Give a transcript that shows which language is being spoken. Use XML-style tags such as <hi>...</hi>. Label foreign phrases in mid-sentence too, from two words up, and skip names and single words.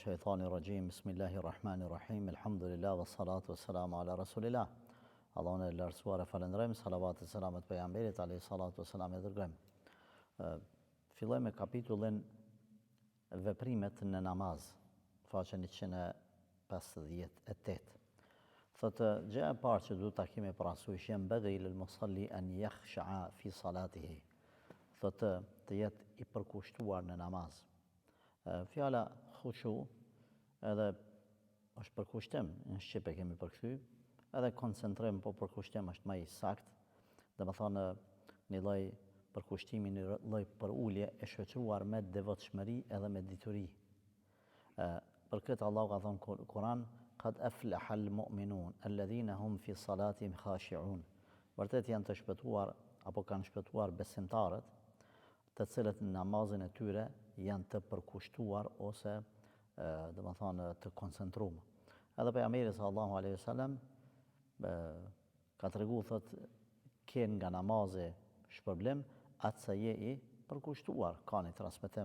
<ar>الشيطان الرجيم بسم الله الرحمن الرحيم الحمد لله والصلاة والسلام على رسول الله.</ar> <sq>Allahun e lartësuar e falenderojmë, salavat e selamet pejgamberit</sq> <ar>عليه الصلاة والسلام</ar> <sq>e dërgojmë. Filloj me kapitullin veprimet në namaz, faqen 158. Thotë gjëja e parë që duhet ta kemi parasysh</sq> <ar>ينبغي للمصلي أن يخشع في صلاته.</ar> <sq>Thotë të jetë i përkushtuar në namaz. Fjala khushu edhe është përkushtim, në shqip e kemi përkthy, edhe koncentrim, po përkushtim është më i sakt, domethënë një lloj përkushtimi, një lloj përulje e shoqëruar me devotshmëri edhe me dituri. Për këtë Allahu ka thënë në Kur'an,</sq> <ar>قد أفلح المؤمنون الذين هم في صلاتهم خاشعون.</ar> <sq>Vërtet janë të shpëtuar apo kanë shpëtuar besimtarët, të cilët në namazin e tyre janë të përkushtuar ose domethënë të koncentruar. Edhe pejgamberi</sq> <ar>صلى الله عليه وسلم</ar> <sq>ka treguar thotë ke nga namazi shpërblim atë sa je i përkushtuar, ka një transmetim.</sq>